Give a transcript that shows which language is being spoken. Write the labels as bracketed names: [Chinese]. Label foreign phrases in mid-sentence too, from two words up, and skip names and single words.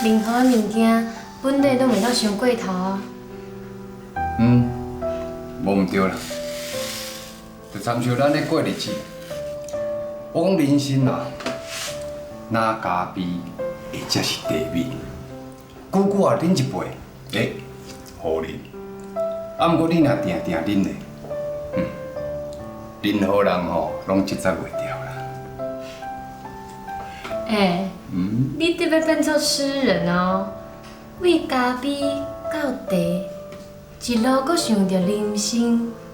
[Min Nan Chinese] 任何的物件本地都袂当伤过头啊。无毋对啦，就参像咱咧过日子。我讲人生啊，哪咖啡或者是茶米，久久啊啉一杯，好啉。啊，毋过你若定定啉咧，任何人吼拢接受袂掉。你得要变做诗人哦，为咖啡到茶，一路阁想着人生。